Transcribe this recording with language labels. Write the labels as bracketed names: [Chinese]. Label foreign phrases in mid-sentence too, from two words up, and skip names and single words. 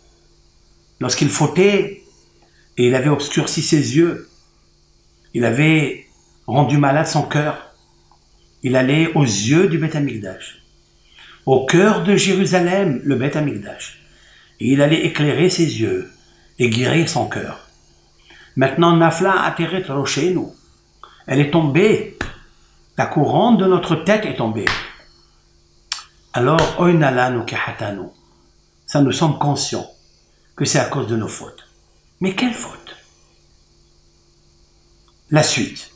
[French] Lorsqu'il fautait, et il avait obscurci ses yeux, il avait rendu malade son cœur, il allait aux yeux du Beth Amikdash, au cœur de Jérusalem, le Beth Amikdash, et il allait éclairer ses yeux et guérir son cœur. Maintenant, [Hebrew] נפלה עטרת ראשנו, [French] elle est tombée, la couronne de notre tête est tombée. Alors, [Hebrew] אוי נא לנו כי חטאנו, [French] ça nous sommes conscients que c'est à cause de nos fautes. Mais quelle faute? La suite.